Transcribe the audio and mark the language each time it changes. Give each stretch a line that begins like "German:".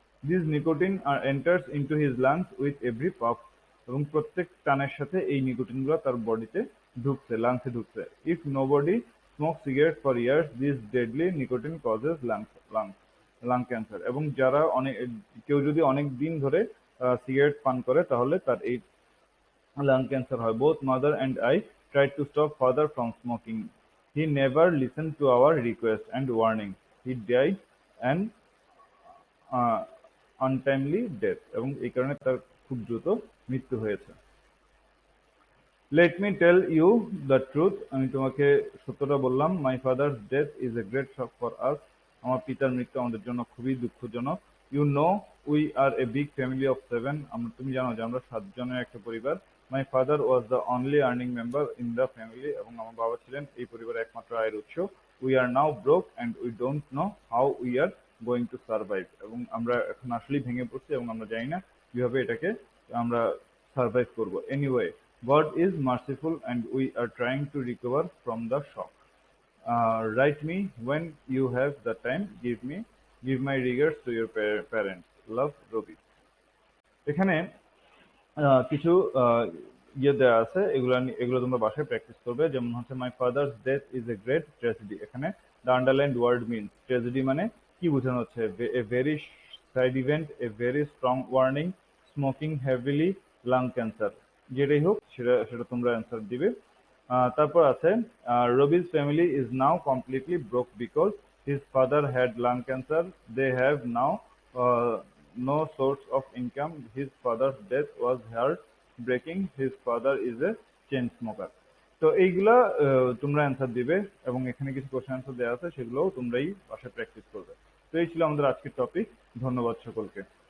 English: this nicotine enters into his lungs with every puff,
Bangla: এবং প্রত্যেক টানের সাথে এই নিকোটিন গুলো তার বডিতে ঢুকছে, লাংসে ঢুকছে।
English: if nobody smoke cigarette for years, this deadly nicotine causes lung cancer,
Bangla: এবং যারা কেউ যদি অনেক দিন ধরে সিগারেট পান করে, তাহলে তার এই lung cancer হয়।
English: Both mother and I tried to stop father from smoking. He never listened to our request and warning. He died an uh, untimely death,
Bangla: এবং এই কারণে তার খুব দ্রুত মৃত্যু হয়েছে।
English: let me tell you the truth,
Bangla: আমি তোমাকে সত্যটা বললাম।
English: my father's death is a great shock for us,
Bangla: আমার পিতার মৃত্যু আমাদের জন্য খুবই দুঃখজনক।
English: you know we are a big family of 7,
Bangla: তুমি জানো যে আমরা 7 জনের একটা পরিবার।
English: my father was the only earning member in the family,
Bangla: এবং আমার বাবা ছিলেন এই পরিবারের একমাত্র আয়ের উৎস।
English: we are now broke and we don't know how we are going to survive,
Bangla: এবং আমরা এখন আসলেই ভেঙে পড়ছি, এবং আমরা জানি না কিভাবে এটাকে আমরা সার্ভাইভ করবো।
English: Anyway, God is merciful and we are trying to recover from the shock. Write me when you have the time. Give my regards to your parents. Love, Robi.
Bangla: এখানে কিছু ইয়ে দেওয়া আছে, এগুলো তোমরা বাসায় প্র্যাকটিস করবে। যেমন হচ্ছে
English: my father's death is a great tragedy, এখানে the underlined word means,
Bangla: tragedy মানে কি বোঝানো হচ্ছে?
English: a very sad event, a very strong warning, smoking heavily, lung cancer,
Bangla: যেটাই হোক সেটা সেটা তোমরা অ্যান্সার দিবে। তারপর আছে
English: রবি's family is now completely broke because his father had lung cancer. They have now uh, no source of income. His father's death was heartbreaking. His father is a chain smoker.
Bangla: তো এইগুলা তোমরা answer দিবে, এবং এখানে কিছু question answer দেওয়া আছে, সেগুলোও তোমরাই বাসায় প্র্যাকটিস করবে। তো এই ছিল আমাদের আজকের টপিক। ধন্যবাদ সকলকে।